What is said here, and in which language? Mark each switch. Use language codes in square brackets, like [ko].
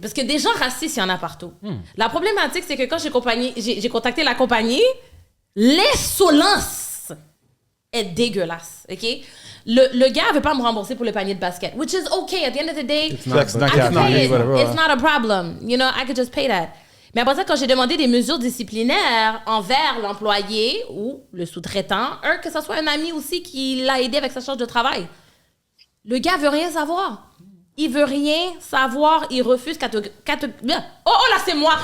[fr] Parce que des gens racistes, il y en a partout. La problématique, c'est que quand j'ai contacté la compagnie, l'insolence est dégueulasse, OK? Le gars veut pas me rembourser pour le panier de basket, [en] which is okay. At the end of the day, I can pay it. It's not a problem. You know, I could just pay that. [fr] Mais après ça, quand j'ai demandé des mesures disciplinaires envers l'employé ou le sous-traitant, que ce soit un ami aussi qui l'a aidé avec sa charge de travail, le gars veut rien savoir. Il veut rien savoir, il refuse Oh, là, c'est moi!